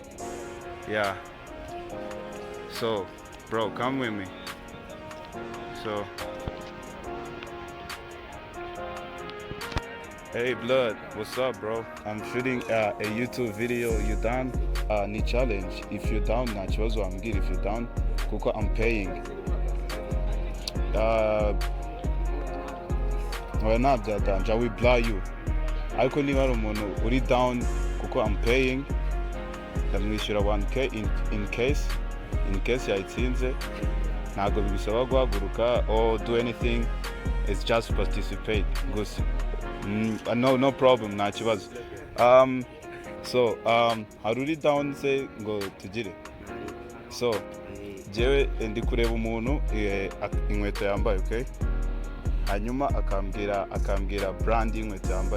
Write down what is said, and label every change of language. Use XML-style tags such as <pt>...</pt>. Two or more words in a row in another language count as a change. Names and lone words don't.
<en>Yeah. So, bro, come with me. So, hey, blood, what's up, bro? I'm shooting a YouTube video. You done? Ni challenge. If you down,</en> <rw>na kibazo wambwira.</rw> <en>If you down, kuko I'm paying.</en> <rw>Ntabyo danje,</rw> <en>I will blur you.</en> <rw>Ariko niba hari umuntu uri down kuko</rw> <en>I'm paying,</en> <rw>ndamwishyura 1K</rw> <en>in case</en> <rw>yayitsinze. Ntabwo bibisaba guhaguruka</rw> <en>or do anything, it's just participate</en> <rw>gusa.</rw> <en>No problem,</en> <rw>nta kibazo. So hari uri down se ngo tugire. So jewe ndi kureba umuntu inkweto yambaye, okay? Hanyuma akambwira brand y'inkweto yambaye.</rw>